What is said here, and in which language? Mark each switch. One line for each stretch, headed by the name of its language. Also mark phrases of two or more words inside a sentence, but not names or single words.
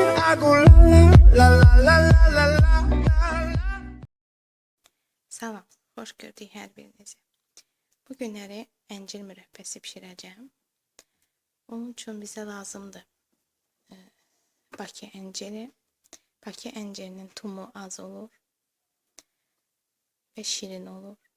English: I go la la la la la la la la.
Azerbaijani: Salam, xoş gördük hər birinizi. Bu günləri əncir mürəbbəsi bişirəcəm. Onun üçün bizə lazımdır Bakı ənciri. Bakı əncirinin tumu az olur və şirin olur.